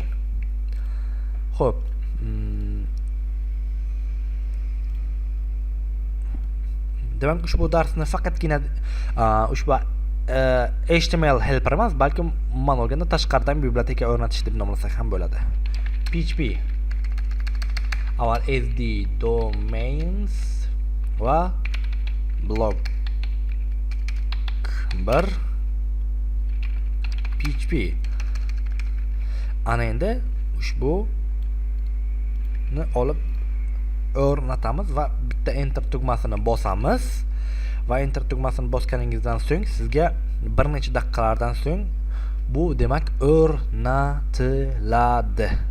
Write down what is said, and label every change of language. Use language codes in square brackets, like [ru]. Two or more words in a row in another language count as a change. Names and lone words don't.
[uz] Xo'p, demak, ushbu darsni faqatgina ushbu [en] HTML helper [uz] emas, balki umuman olganda tashqaridan biblioteka o'rnatish deb nomlasak ham bo'ladi. PHP our SD domains va blog 1 PHP. Ana endi ushbu ni olib o'rnatamiz va bitta enter tugmasini bosamiz va enter tugmasini bosganingizdan so'ng sizga bir necha daqiqalardan so'ng bu demak o'rnatiladi.